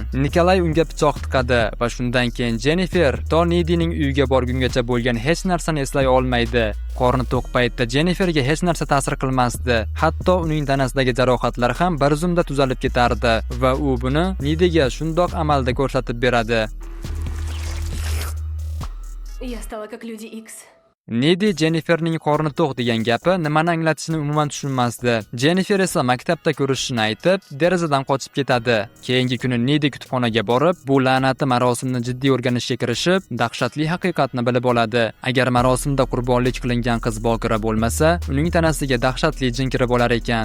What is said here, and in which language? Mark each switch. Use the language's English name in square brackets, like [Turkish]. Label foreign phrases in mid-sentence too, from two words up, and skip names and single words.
[Uzbek] Nikolay unga pichoq tiqadi va shundan keyin Jennifer to Nedining uyiga borgungacha bo'lgan hech narsani eslay olmaydi. Qorni to'q paytda Jenniferga hech narsa ta'sir qilmasdi. Hatto uning tanasidagi jarohatlar ham bir zumda tuzalib ketardi va u buni Nediga shundoq amalda ko'rsatib beradi. [Russian] Я стала как люди X. [Uzbek] Nedi Jenniferning qorni to'q degan gapi nimani anglatishini umuman tushunmasdi. Jennifer esa maktabda ko'rishishini aytib, derazadan qochib ketadi. Keyingi kuni Nedi kutubxonaga borib, bu la'nati marosimni jiddiy o'rganishga kirishib, dahshatli haqiqatni bilib oladi. Agar marosimda qurbonlik qilingan qiz bokira bo'lmasa, uning tanasiga dahshatli jin kirib olar ekan.